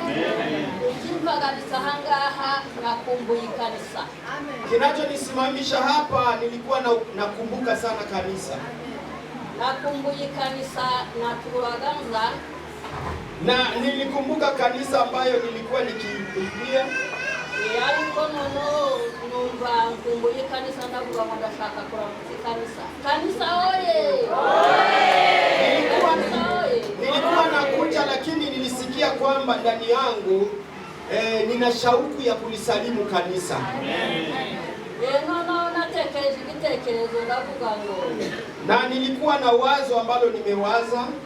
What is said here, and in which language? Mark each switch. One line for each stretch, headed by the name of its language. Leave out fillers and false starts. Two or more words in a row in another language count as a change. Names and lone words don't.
Swahili: Kinachonisimamisha hapa, nilikuwa nakumbuka sana kanisa.
Kinyarwanda: Nakumbuye kanisa na tuwaganza
Swahili: Na nilikumbuka kanisa ambayo nilikuwa nikiingia.
Kinyarwanda: Ariko nono numva nkumbuye kanisa ndavuga ngo ndashaka kuramutsa kanisa.
Swahili: Kanisa oye! Nilikuwa nakuja lakini nilisikia kwamba ndani yangu nina shauku ya kulisalimu kanisa. Na nilikuwa na wazo ambalo nimewaza.